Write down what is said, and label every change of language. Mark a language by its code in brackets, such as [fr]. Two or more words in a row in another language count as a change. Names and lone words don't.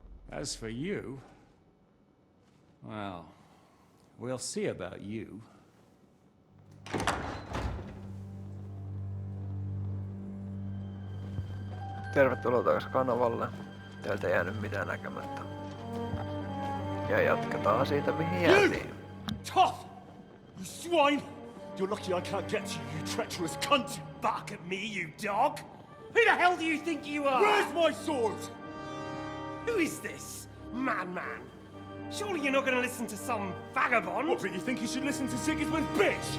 [en] As for you, well, we'll see about you. [fi] Tervetuloa takaisin kanavalle. Teiltä ei jäänyt mitään näkemättä. Ja jatketaan siitä mihin jäätiin. [en] Tough! You swine! You're lucky I can't get to you, you treacherous cunt! Bark at me, you dog! Who the hell do you think you are? Where's my sword? Who is this? Madman! Surely you're not gonna listen to some vagabond? What, but you think you should listen to Sigismund's bitch?